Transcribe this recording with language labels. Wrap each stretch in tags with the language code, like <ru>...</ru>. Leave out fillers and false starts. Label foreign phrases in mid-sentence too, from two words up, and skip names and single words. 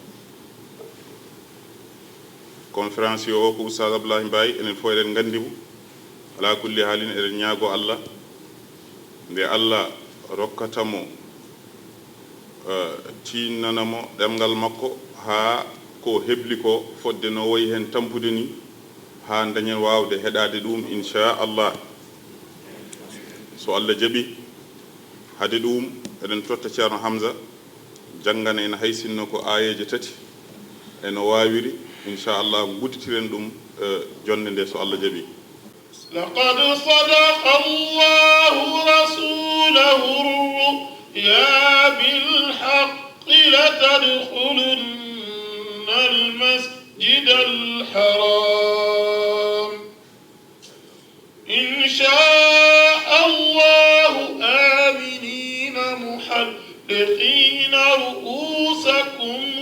<ff>conférence o ko oustad Abdoullahi Mbaye enen fof eɗen gandimo ala kulli haalin eɗen ñaago Allah nde Allah rokkatamo tinnanamo ɗemgal makko ha ko hebli ko fodde no wayi hen tampude ni ha dañen wawde heɗade ɗum inchallah. so Allah jaaɓi hade ɗum eɗen totta ceerno Hamza janggana en haysinno ko ayeje tati eno wawiri inchallah gudditiren ɗum jonde nde so Allah jaaɓi.</ff> <ar>لقد صدق الله رسوله الرؤيا بالحق لتدخلن المسجد الحرام إن شاء الله آمنين محلقين رؤوسكم</ar>